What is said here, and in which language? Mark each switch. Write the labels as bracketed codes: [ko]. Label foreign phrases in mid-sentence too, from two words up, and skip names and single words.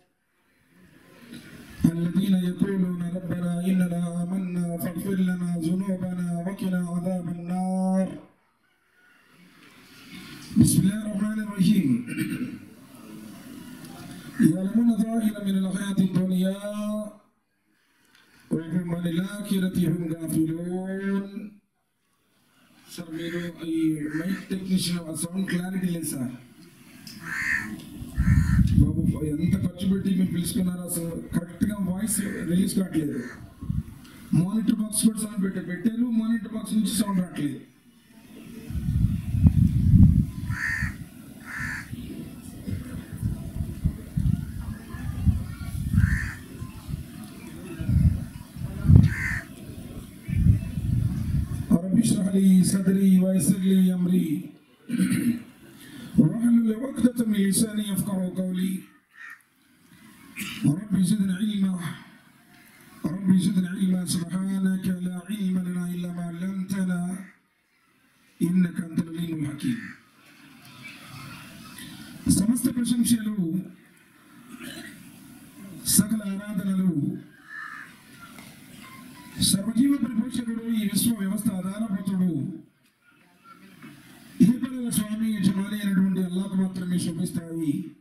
[ar] الذين يقولون ربنا إننا آمنا فاغفر لنا ذنوبنا وقنا عذاب النار. بسم الله الرحمن الرحيم. يعلمون ظاهرا من الحياة الدنيا وهم عن الآخرة هم غافلون. [te] సార్ మీరు ఈ [en] mic technician sound clarity [te] లేదు సార్. బాబు ఎంత ఖర్చు పెట్టి మీరు పిలుచుకున్నారో అసలు కరెక్ట్గా [en] voice release [te] కావట్లేదు. [en] monitor box [te] కూడా సౌండ్ పెట్టారు, [en] monitor box [te] నుంచి సౌండ్ రావట్లేదు. [ar] اشرح لي صدري ويسر لي امري واحلل عقدة من لساني يفقهوا قولي. رب زدنا علما سبحانك لا علم لنا الا ما علمتنا انك انت العليم الحكيم. [te] సమస్త ప్రశంసలు సకల ఆరాధనలు సర్వజీవ పరిపోషకుడు, ఈ విశ్వ వ్యవస్థ ఆధారభూతుడు, ఇహపరల స్వామి యజమాని అయినటువంటి అల్లాహ్కు మాత్రమే శోభిస్తాయి.